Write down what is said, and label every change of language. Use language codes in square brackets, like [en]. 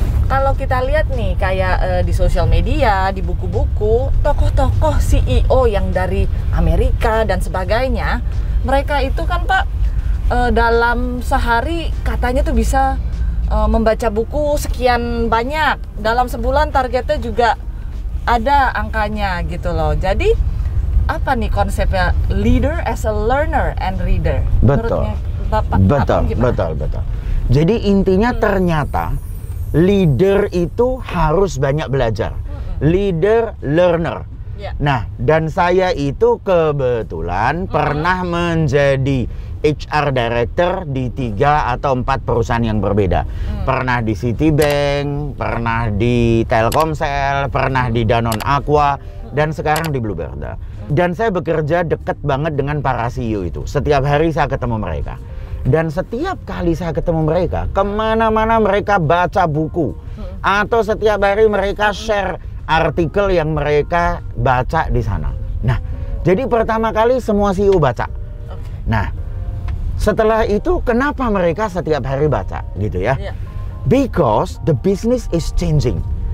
[id] Kalau kita lihat nih, kayak di sosial media, di buku-buku, tokoh-tokoh CEO yang dari Amerika dan sebagainya, mereka itu kan Pak, dalam sehari katanya tuh bisa membaca buku sekian banyak. Dalam sebulan targetnya juga ada angkanya gitu loh. Jadi apa nih konsepnya [en] leader as a learner and reader? [id] Betul. Betul. Jadi intinya ternyata leader itu harus banyak belajar. [en] Leader learner. [id] Nah, dan saya itu kebetulan pernah menjadi HR Director di 3 atau 4 perusahaan yang berbeda. Pernah di Citibank, pernah di Telkomsel, pernah di Danone Aqua, dan sekarang di Bluebird. Dan saya bekerja dekat banget dengan para CEO itu. Setiap hari saya ketemu mereka. Dan setiap kali saya ketemu mereka, kemana-mana mereka baca buku. Atau setiap hari mereka share artikel yang mereka baca di sana. Nah, jadi pertama kali semua CEO baca. Nah, setelah itu kenapa mereka setiap hari baca gitu ya? [en] Because the business is changing.